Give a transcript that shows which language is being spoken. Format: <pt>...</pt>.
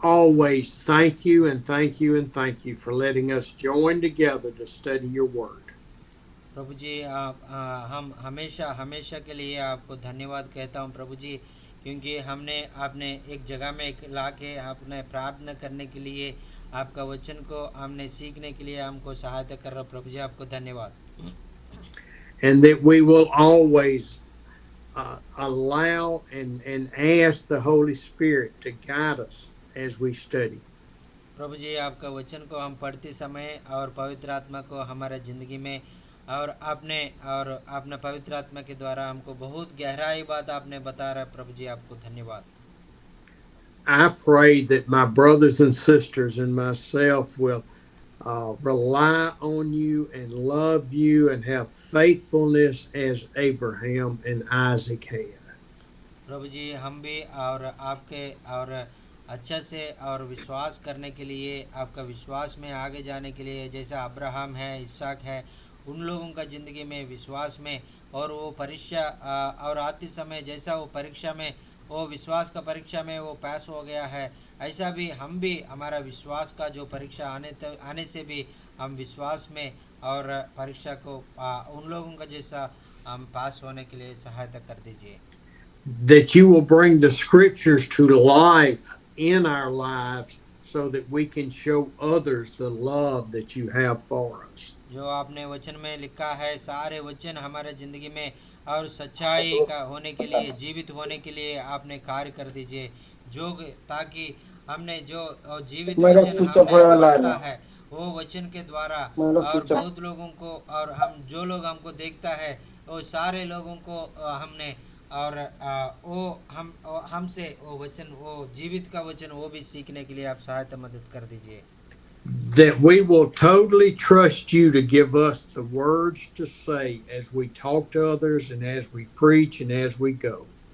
<en>always thank you and thank you and thank you for letting us join together to study your word.</en> <hi>प्रभु जी, हम हमेशा हमेशा के लिए आपको धन्यवाद कहता हूँ प्रभु जी, क्योंकि आपने एक जगह में ला के आपने प्रार्थना करने के लिए, आपका वचन को हमने सीखने के लिए हमको सहायता कर रहा हूँ प्रभु जी, आपको धन्यवाद।</hi> <en>And that we will always allow and ask the Holy Spirit to guide us as we study.</en> <hi>प्रभु जी, आपका वचन को हम पढ़ते समय और पवित्र आत्मा को हमारे ज़िंदगी में और आपने पवित्र आत्मा के द्वारा हमको बहुत गहराई बात आपने बता रहा है प्रभु जी, आपको धन्यवाद।</hi> <en>I pray that my brothers and sisters and myself will rely on you and love you and have faithfulness as Abraham and Isaac had.</en> <hi>प्रभु जी, हम भी और आपके और अच्छा से और विश्वास करने के लिए, आपका विश्वास में आगे जाने के लिए, जैसा अब्राहम है, इसहाक है, उन लोगों का ज़िंदगी में विश्वास में, और वो परीक्षा और आते समय जैसा वो परीक्षा में, वो विश्वास का परीक्षा में वो पास हो गया है, ऐसा भी हम भी हमारा विश्वास का जो परीक्षा आने से भी हम विश्वास में और परीक्षा को उन लोगों का जैसा हम पास होने के लिए सहायता कर दीजिए।</hi> <en>That you will bring the scriptures to life in our lives so that we can show others the love that you have for us.</en> <hi>जो आपने वचन में लिखा है, सारे वचन हमारे ज़िंदगी में और सच्चाई का होने के लिए, जीवित होने के लिए आपने कार्य कर दीजिए, जो ताकि हमने जो जीवित वचन हमने पढ़ता है वो वचन के द्वारा, और बहुत लोगों को, और हम जो लोग हमको देखता है वो सारे लोगों को हमने और वो हमसे वो वचन, वो जीवित का वचन, वो भी सीखने के लिए आप सहायता मदद कर दीजिए।</hi> <en>That we will totally trust you to give us the words to say as we talk to others and as we preach and as we go.</en>